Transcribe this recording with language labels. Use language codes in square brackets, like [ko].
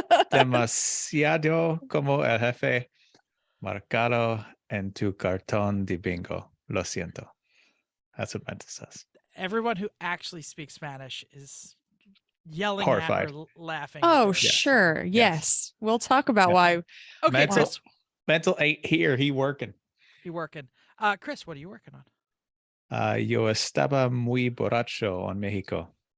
[es] Demasiado como el jefe marcado en tu cartón de bingo. Lo siento. [en] That's what Mental says. Everyone who actually speaks Spanish is yelling Horrified. at or laughing. Oh, sure. Yes. We'll talk about why. Okay, Chris. Mental ain't here. He working. Chris, what are you working on? [es] Yo estaba muy borracho en México.